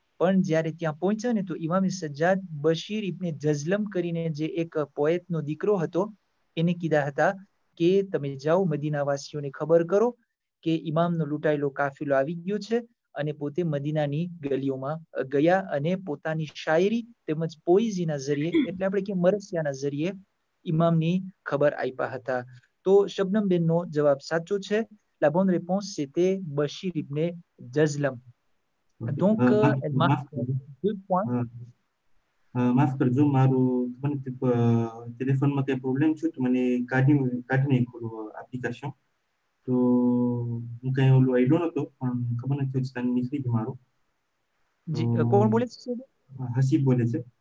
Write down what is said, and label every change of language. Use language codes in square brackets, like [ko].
[gu] પણ જ્યારે ત્યાં પહોંચ્યા ને તો ઇમામ સજ્જાદ બશીર ઇબ્ન જઝલમ કરીને જે એક પોએટનો દીકરો હતો એને કીધા હતા કે તમે જાઓ મદીનાવાસીઓને ખબર કરો કે ઇમામનો લૂંટાયેલો કાફિલો આવી ગયો છે, અને પોતે મદીનાની ગલીઓમાં ગયા અને પોતાની શાયરી તેમજ પોઈઝીના જરીએ, એટલે આપણે કે મરસિયાના જરીએ ઇમામની ખબર આપ્યા હતા. તો શબનમબેનનો જવાબ સાચો છે. [fr] La bonne réponse c'était Bashir ibn Jazlam. Donc elle marque 2 points. [gu] માફ કરજો, મારું મને ટેલિફોનમાં કઈ પ્રોબ્લેમ છે તો મને કાઢી નાખ્યું એપ્લિકેશન. તો હું કઈ ઓલું આઈડો નતો પણ ખબર નથી તને નીકળી ગયું મારું. જી કોણ બોલે છે? હસીબ બોલે છે.